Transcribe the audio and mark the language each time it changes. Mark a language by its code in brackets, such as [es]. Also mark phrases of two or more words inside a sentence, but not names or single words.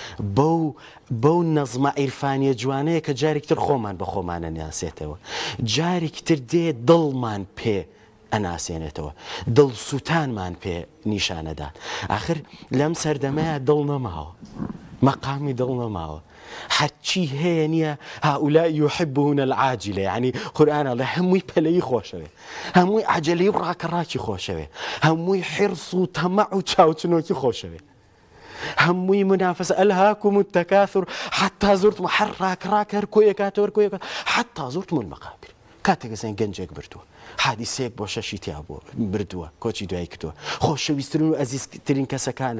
[ckb] بەو نەزمە عیرفانیە جوانەیە کە جارێکتر خۆمان بە خۆمانە ناسێتەوە جارێکتر دێ دڵمان پێ ئەناسێنێتەوە دڵسووتانمان پێ نیشانەدات آخر لەم سەردەمەیە دڵ نەماوە مەقامی دڵ نەماوە حەچی هەیە نییە [ar] هؤلاء يحبون العاجلة [ckb] يعني قورئان الله هەمووی پەلەی خۆشەوێ هەمووی عەجەلەی و ڕاکەڕاکی خۆشەوێ هەمووی حرص و تەمەع و چاوچنۆکی خۆشەوێ هەمووی منافسە [ar] ئەلهاکم التەکاثر حتا زورتم [ckb] هەر ڕاکەڕاک هەر کۆیەکاتەوە کۆیەکات [ar] حتا زورتم المەقابر [ckb] کاتێک ئەسێن گەنجێک بردووە حادیسەیەک بۆ شەشی تیا بۆ بردووە کۆچی دوای کردووە خۆشەویستترین و ئەزیزترین کەسەکانت